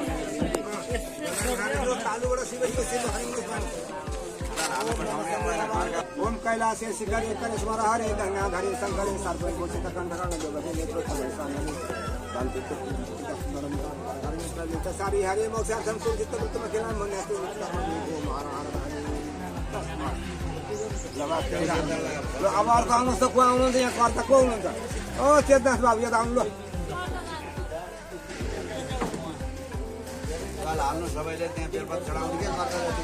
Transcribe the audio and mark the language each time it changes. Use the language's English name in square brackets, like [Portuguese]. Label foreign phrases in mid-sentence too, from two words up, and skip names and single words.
[Sanskrit] ओम कैलासे शिखरे करेश्वर हरे गंगाधरे शंकरे सर्वे घोषित कंठरण जगते नेत्र सारी हरे मोक्षार्थम सुरजित वृत्तमखिलां मन्यस्तु [Nepali] अब अर्को आउनुहोस् त को आउनुहुन्छ यहाँ कर्ता को हुनुहुन्छ? ओ चेतनाथ बाबु यहाँ आउनु ल। हाल्नु सबैले त्यहाँ बेलपत्र चढाउनु के कर्ता